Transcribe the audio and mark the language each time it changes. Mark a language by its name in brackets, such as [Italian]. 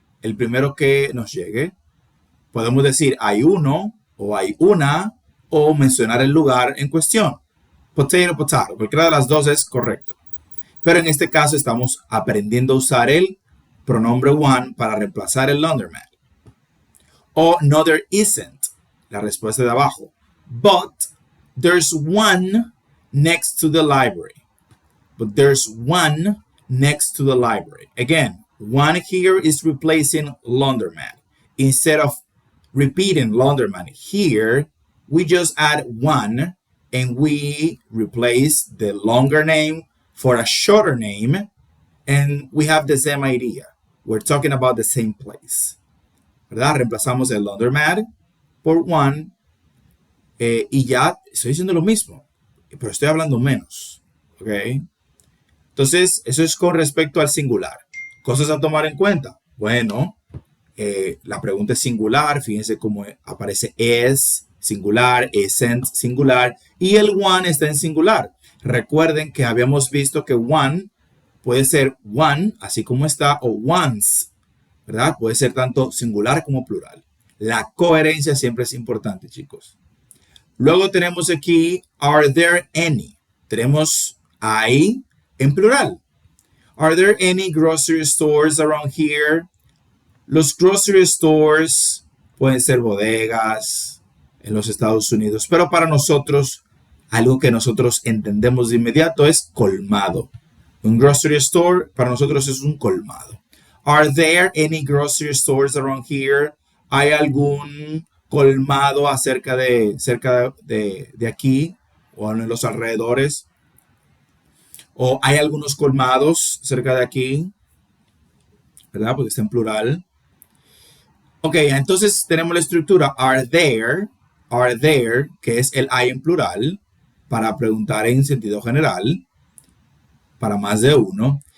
[Spanish] El primero que nos llegue. Podemos decir hay uno o hay una o mencionar el lugar en cuestión. [English] Potato, potato. [Spanish] Cualquiera de las dos es correcto. Pero en este caso estamos aprendiendo a usar el pronombre one para reemplazar el laundromat. O no, [English] there isn't. [Spanish] La respuesta de abajo. [English] But there's one next to the library. But there's one next to the library. Again, one here is replacing laundromat. Instead of repeating laundromat here, we just add one and we replace the longer name for a shorter name, and we have the same idea. We're talking about the same place. [Spanish] ¿Verdad? Reemplazamos el laundromat por one y ya estoy diciendo lo mismo, pero estoy hablando menos. ¿Ok? Entonces, eso es con respecto al singular. Cosas a tomar en cuenta. Bueno, la pregunta es singular. Fíjense cómo aparece es singular, isn't singular y el one está en singular. Recuerden que habíamos visto que one puede ser one, así como está, o ones, ¿verdad? Puede ser tanto singular como plural. La coherencia siempre es importante, chicos. Luego tenemos aquí, [English] are there any? [Spanish] Tenemos hay en plural. [English] Are there any grocery stores around here? [Spanish] Los grocery stores pueden ser bodegas en los Estados Unidos, pero para nosotros, algo que nosotros entendemos de inmediato es colmado. Un grocery store para nosotros es un colmado. [English] Are there any grocery stores around here? [Spanish] ¿Hay algún colmado cerca de aquí o en los alrededores? ¿O hay algunos colmados cerca de aquí? ¿Verdad? Porque está en plural. Ok, entonces tenemos la estructura are there, que es el hay en plural, para preguntar en sentido general, para más de uno.